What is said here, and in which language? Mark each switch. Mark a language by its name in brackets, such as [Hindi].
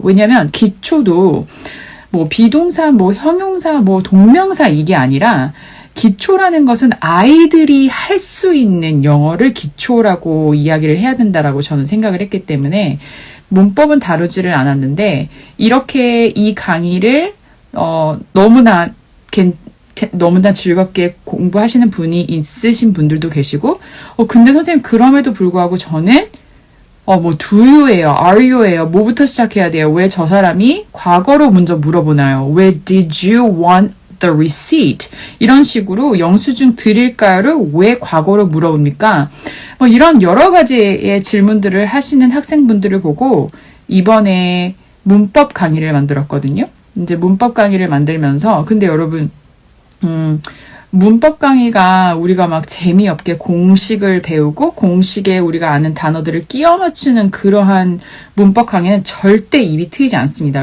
[Korean] 왜냐면 기초도 비동사, 형용사, 동명사 이게 아니라 기초라는 것은 아이들이 할 수 있는 영어를 기초라고 이야기를 해야 된다라고 저는 생각을 했기 때문에 문법은 다루지를 않았는데, 이렇게 이 강의를 너무나 너무나 즐겁게 공부하시는 분이 있으신 분들도 계시고, 근데 선생님 그럼에도 불구하고 저는 뭐 do you예요, are you예요, 뭐부터 시작해야 돼요? 왜 저 사람이 과거로 먼저 물어보나요? 왜 [English] did you want the receipt? [Korean] 이런 식으로 영수증 드릴까요를 왜 과거로 물어봅니까? 이런 여러 가지의 질문들을 하시는 학생분들을 보고 이번에 문법 강의를 만들었거든요. 이제 문법 강의를 만들면서 근데 여러분 문법 강의가 우리가 막 재미없게 공식을 배우고 공식에 우리가 아는 단어들을 끼워 맞추는 그러한 문법 강의는 절대 입이 트이지 않습니다.